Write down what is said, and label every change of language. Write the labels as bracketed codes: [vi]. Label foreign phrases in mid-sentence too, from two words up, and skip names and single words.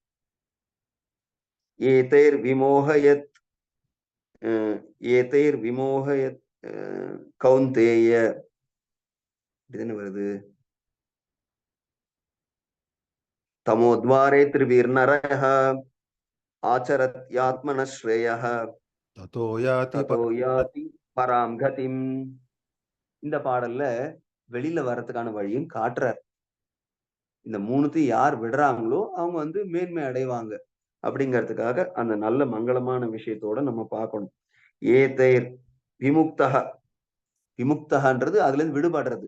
[sa] एतैर् विमोकयत् एतैर् विमोकयत् कौन्तेय [ta] இதுன்னு வருது. [sa] तमोद्वारे त्रिविर्नरः आचरत्यात्मनः श्रेयः ततो याति ततो याति परां गतिम्. [ta] இந்த பாடல்ல வெளியில வர்றதுக்கான வழியும் காட்டுறார். இந்த 3த்தையும் யார் விடுறாங்களோ அவங்க வந்து மேன்மை அடைவாங்க அப்படிங்கிறதுக்காக அந்த நல்ல மங்களமான விஷயத்தோட நம்ம பார்க்கணும். [sa] एतैर् विमुक्तः, [ta] விமுக்தஹன்றது அதுல இருந்து விடுபடுறது.